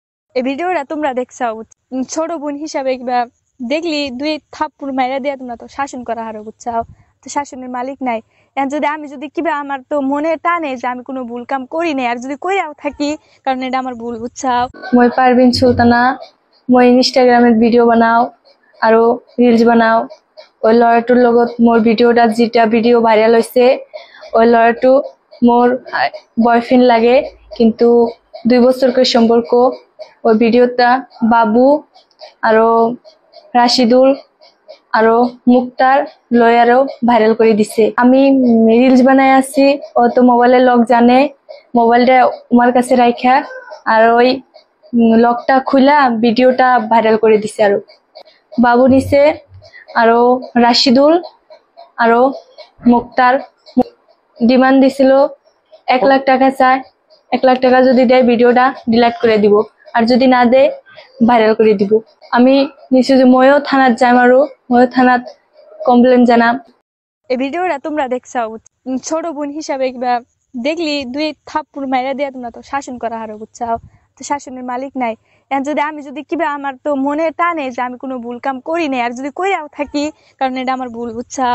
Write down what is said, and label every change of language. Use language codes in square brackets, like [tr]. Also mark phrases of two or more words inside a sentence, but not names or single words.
[bn] এই ভিডিওটা তোমরা দেখছাও, ছোট বোন হিসাবে কিবা দেখলি দুই থাপ্পড় মাইরা দিয়ে তোমরা তো শাসন করা হারো, বুঝছাও? তো শাসনের মালিক নাই। এখন যদি আমি যদি কিবা আমার তো মনে টানে যে আমি কোনো ভুল কাম করি নাই, আর যদি কইরাও থাকি কারণ এটা আমার ভুল, বুঝছাও? [as] মই পারভিন সুলতানা, মই ইনষ্টাগ্ৰামত ভিডিঅ' বনাও আৰু ৰিলচ বনাও। ওই ল'ৰাটোৰ লগত মোৰ ভিডিঅ'টা যেটা ভিডিঅ' ভাইৰেল হৈছে, ওই ল'ৰাটো মোৰ বয়ফ্রেন্ড লাগে, কিন্তু 2 বছরকে সম্পর্ক। [bn] ওই ভিডিওটা বাবু আৰু রাশিদুল আৰু মুক্তার লয়ারও ভাইরাল করে দিছে। আমি রিলস বানাই আছি, ও তো মোবাইলের লক জানে, মোবাইলটা আমার কাছে রাখা আর ওই লকটা খুলা ভিডিওটা ভাইরাল করে দিছে। আর বাবু নিছে আৰু রাশিদুল আৰু মুক্তার ডিমান্ড দিছিল 1 লাখ টাকা চায়। 1 লাখ টাকা যদি দেয় ভিডিওটা ডিলিট করে দিব, আর যদি না দেয় ভাইরাল করে দিব। [as] আমি নিশ্চয় যে ময়ও থানাত যাম আৰু ময়ও থানাত কমপ্লেন জানাম। [bn] এই ভিডিওটা তোমরা দেখছাও, ছোট বোন হিসাবে কিবা দেখলি দুই থাপ্পড় মাইরা দিয়ে তোমরা তো শাসন করা হারো, বুঝছাও? তো শাসনের মালিক নাই। এখন যদি আমি যদি কিবা আমার তো মনে টানে যে আমি কোনো ভুল কাম করি নাই, আর যদি কইরাও থাকি কারণ এটা আমার ভুল, বুঝছাও?